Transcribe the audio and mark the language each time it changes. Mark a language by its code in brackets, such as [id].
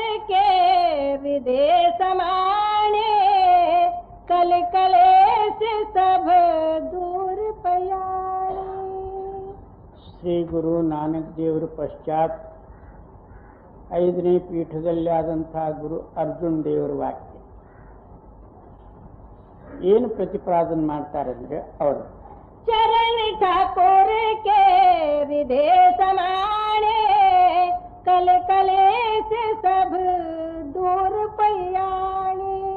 [pa] के हृदय समाने कल कलेश सब दूर पयाणे। [kn] ಶ್ರೀ ಗುರು ನಾನಕ್ ದೇವರ ಪಶ್ಚಾತ್ 5ನೇ ಪೀಠದಲ್ಲಿ ಆದಂತಹ ಗುರು ಅರ್ಜುನ್ ದೇವರ ವಾಕ್ಯ ಏನು ಪ್ರತಿಪಾದನೆ ಮಾಡ್ತಾರೆ ಅಂದ್ರೆ ಅವರು [pa] चरण ठाकुर के हृदय समाने कल कलेश सब दूर पयाणे।